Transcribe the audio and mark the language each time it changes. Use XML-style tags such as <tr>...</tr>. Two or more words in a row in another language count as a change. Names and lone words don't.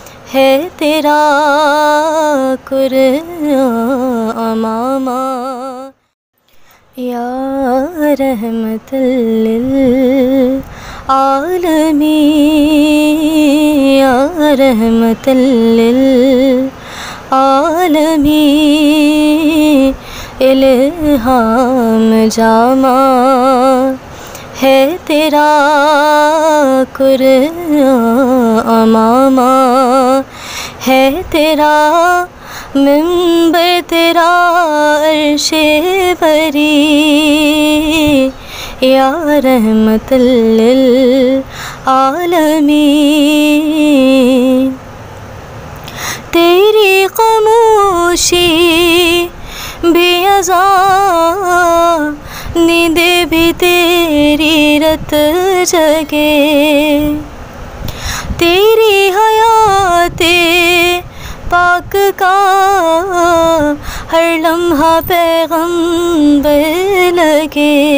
<ur>ہے تیرا قرآن عمامہ.</ur> <ar>يا رحمة للعالمين، يا رحمة للعالمين,</ar> <ur>الہام جامہ ہے تیرا قرآن عمامہ. ہے تیرا منبر تیرا عرش بریں,</ur> <ar>يا رحمة للعالمين.</ar> <ur>تیری خاموشی بے عذا، نیندیں بھی تیری رت جگے. تیری حیات پاک کا ہر لمحہ پیغمبر لگے.</ur>